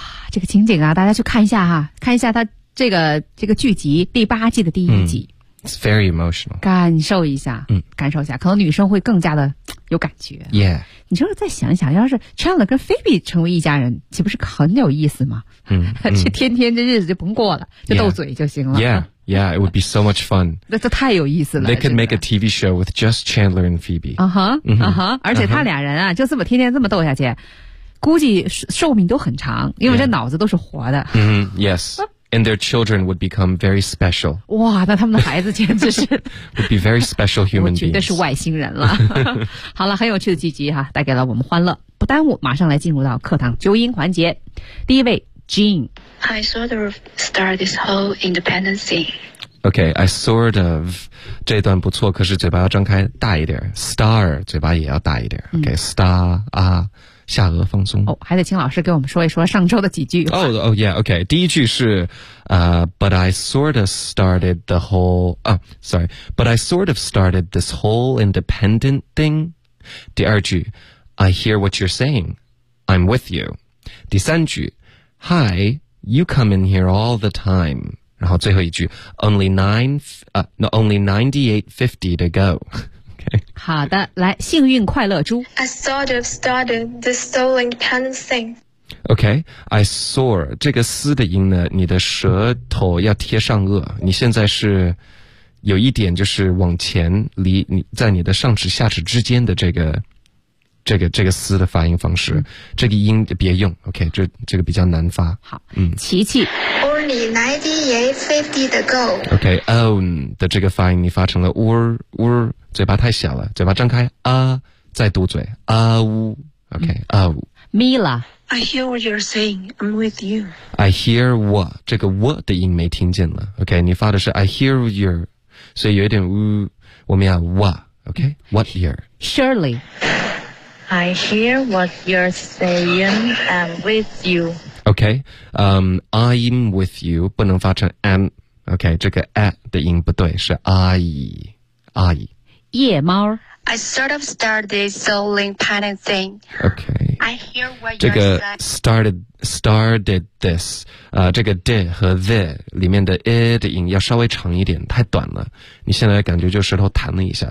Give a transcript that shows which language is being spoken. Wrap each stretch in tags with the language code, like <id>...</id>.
<zh>这个情景啊，大家去看一下哈，看一下他这个剧集第八季的第一集。</zh> <en>It's very emotional.</en> <zh>感受一下，感受一下，可能女生会更加的有感觉。</zh> <en>Yeah.</en> <zh>你说再想一想，要是 Chandler 跟 Phoebe 成为一家人，岂不是很有意思吗？这天天这日子就甭过了，就斗嘴就行了。</zh> <en>Yeah, it would be so much fun.</en> <zh>那这太有意思了。</zh> <en>They could make a TV show with just Chandler and Phoebe.</en> <zh>而且他俩人啊，就这么天天这么斗下去，估计寿命都很长，因为这脑子都是活的。</zh> <en>Yes, and their children would become very special.</en> <zh>哇，那他们的孩子简直是</zh> <en>would be very special human beings.</en> <zh>我觉得是外星人了。好了，很有趣的剧集哈，带给了我们欢乐。不耽误，马上来进入到课堂纠音环节。第一位 Jean。</zh> <en>I sort of start this whole independence thing. Okay, I sort of.</en> <zh>这段不错，可是嘴巴要张开大一点。 Star, 嘴巴也要大一点。</zh> <en>Okay, star,</en> <zh>啊，下颚放松。哦，还得请老师给我们说一说上周的几句。</zh> <en>Okay,</en> <zh>第一句是</zh> <en>but I sort of started the whole, but I sort of started this whole independent thing. 第二句 I hear what you're saying. I'm with you. 第三句 Hi,You come in here all the time. 然后最后一句 only 98.50 to go. Okay.</en> <zh>好的，来，幸运快乐猪。</zh> <en>I sort of started the soul independent thing. Okay, I sore.</en> <zh>这个嘶的音呢，你的舌头要贴上颚。你现在是有一点就是往前离你在你的上齿下齿之间的这个这个斯的发音方式，这个音别用 ，OK， 这个比较难发。好，琪琪</zh> <en>，Orny 98.50 的</en> <zh>Go，OK，own 的这个发音你发成了 ur， 嘴巴太小了，嘴巴张开啊，再嘟嘴啊呜 ，OK 啊呜。</zh> <en>Mila，I hear what you're saying. I'm with you. I hear what</en> <zh>这个 what 的音没听见了 ，OK， 你发的是</zh> <en>I hear you，</en> <zh>所以有一点呜，我们要 what，OK，what year？</zh> <en>Shirley。 I hear what you're saying. I'm with you. Okay. I'm with you.</en> <zh>不能发成</zh> <en>am. Okay.</en> <zh>这个 a 的音不对，是 I. 夜猫。</zh> <en>I sort of started this whole panic thing. Okay. I hear what you're saying. 这个 started this.</en> <zh>这个 de 和 the 里面的 e 的音要稍微长一点，太短了。你现在感觉就舌头弹了一下。</zh>